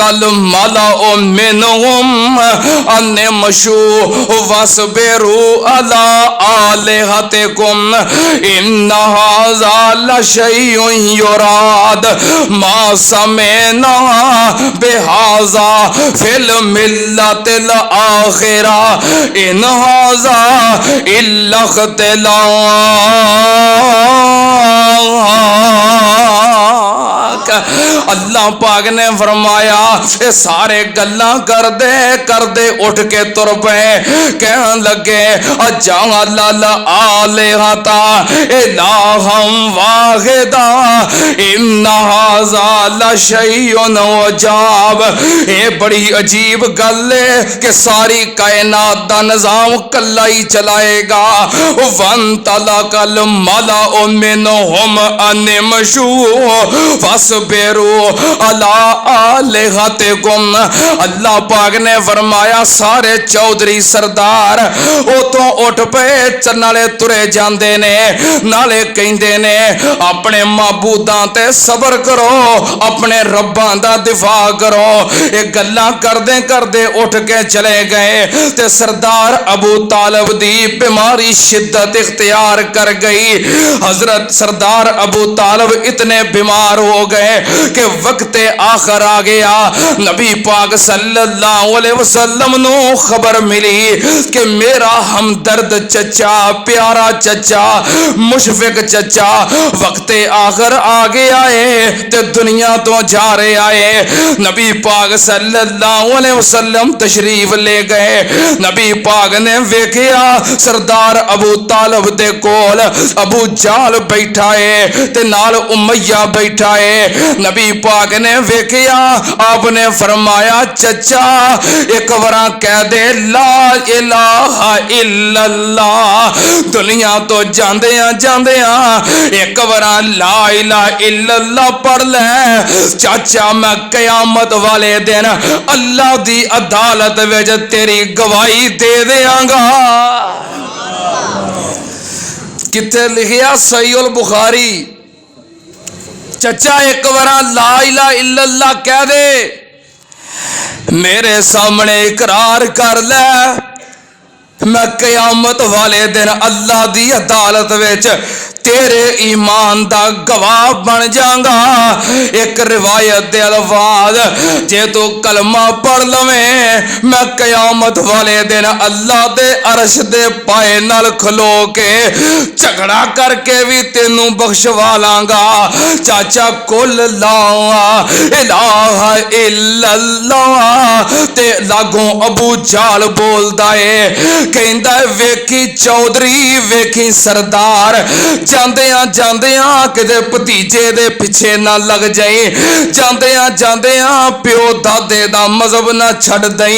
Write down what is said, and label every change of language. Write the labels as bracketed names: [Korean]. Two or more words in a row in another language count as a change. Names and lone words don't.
[Arabic] الملأ منهم ان امشوا واصبروا على آلهتكم ان هذا لشيء يراد ما سمعنا بهذا في الملة الآخرة ان هذا الا اختلاق۔ [Punjabi] اللہ پاک نے فرمایا اے سارے گلاں کر دے اٹھ کے تر پے، کہن لگے [Arabic] اجعل الآلہۃ الہا واحدا ان ھذا لشیء عجاب۔ [Punjabi] اے بڑی عجیب گل ہے کہ ساری کائنات دا نظام کلا ہی چلائے گا۔ [Arabic] وانطلق الملأ منہم ان امشوا فاصبروا علی آلہتکم۔ [Punjabi] اللہ پاک نے فرمایا سارے چودھری سردار اتوں اٹھ پے نالے ترے جاندے نے، نالے کہندے نے اپنے معبوداں تے صبر کرو، اپنے رباں دا دفاع کرو۔ یہ گلاں کردے اٹھ کے چلے گئے تے سردار ابو طالب دی بیماری شدت اختیار کر گئی۔ [Urdu] حضرت سردار ابو طالب اتنے بیمار ہو گئے گئے کہ وقت آخر آ گیا. [Punjabi] نبی پاک [Arabic] صلى الله عليه وسلم [Punjabi] نو خبر ملی کہ میرا ہمدرد چچا، پیارا چچا، مشفق چچا وقت آخر آ گیا ہے تے دنیا تو جا رہے آئے. [Urdu] نبی پاک [Arabic] صلى الله عليه وسلم [Urdu] تشریف لے گئے. [Punjabi] نبی پاک نے ویکھیا سردار ابو طالب دے کول ابو جال بیٹھا ہے تے نال امیہ بیٹھا ہے ते नाल उमैया बैठा है। نبی پاک نے ویکھیا, آپنے فرمایا چچا اک بار کہہ دے [Arabic] لا إله إلا الله. [Punjabi] دنیا تو جاندیاں جاندیاں اک بار [Arabic] لا إله إلا الله [Punjabi] پڑھ لے چاچا، میں قیامت والے دن اللہ دی عدالت وچ تیری گواہی دے دینگا. کتھے لکھیا صحیح البخاری. چچا اک بار [Arabic] لا إله إلا الله [Punjabi] کہہ دے، میرے سامنے اقرار کر لے، میں قیامت والے دن اللہ دی عدالت وچ تیرے ایمان دا گواہ بن جاؤں گا. اک روایت دے الفاظ، جے تو کلمہ پڑھ لویں میں قیامت والے دن اللہ دے عرش دے پائے نال کھلو کے جھگڑا کرکے بھی تینوں بخشوا لانگا. چاچا [Arabic] قل لا إله إلا الله [Punjabi] تے لاگوں ابو جال بولدا ہے، کہندا ویکھی چودھری ویکھی سردار، جاندیاں جاندیاں کتے بھتیجے دے پچھے نہ لگ جائی، جاندیاں جاندیاں پیو دادے دا مذہب نہ چھڈ دئی.